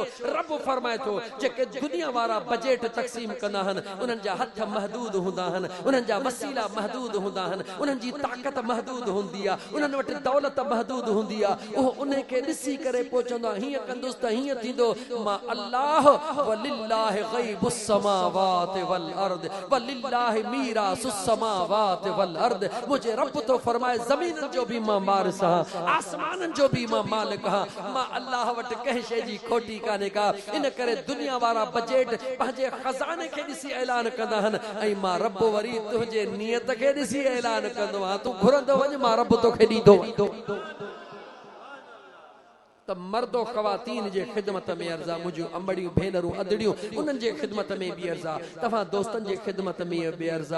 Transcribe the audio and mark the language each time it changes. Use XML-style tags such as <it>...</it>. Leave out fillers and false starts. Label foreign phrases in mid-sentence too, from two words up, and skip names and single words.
<sd>रब फरमाए थो जेके दुनिया वारा बजट तक़सीम कंदा आहिनि, उन्हनि जा हथ महदूद हूंदा आहिनि, उन्हनि जा वसीला महदूद हूंदा आहिनि, उन्हनि जी ताक़त महदूद हूंदी आहे, उन्हनि वटि दौलत महदूद हूंदी आहे। उहो उन खे ॾिसी करे पोइ चवंदो आहे हीअं कंदुसि त हीअं थींदो।</sd> <ar>मां अल्लाह ولله غيب السماوات والأرض ولله ميراث السماوات والأرض वलिल्लाहि मीरासुस समावाति वल अर्द।</ar> <sd>मुझे रब तो फरमाए ज़मीननि जो भी मां वारिस आहियां, आसमाननि जो भी मां मालिक आहियां। मां अल्लाह वटि कंहिं शइ जी खोटी कान्हे का। इन करे दुनिया वारा बजट पंहिंजे खज़ाने खे ॾिसी ऐलान कंदा आहिनि, ऐं मां रब वरी तुंहिंजे नियत खे ॾिसी ऐलान कंदो आहियां। तूं घुरंदो वञ, मां रब तोखे ॾींदो। त मर्दो ख़वातीन जे ख़िदमत में अर्ज़ा, मुंहिंजूं अंबड़ियूं भेनरूं अदड़ियूं उन्हनि जे ख़िदमत में बि अर्ज़ा, तव्हां दोस्तनि जे ख़िदमत में बि अर्ज़ा।</sd>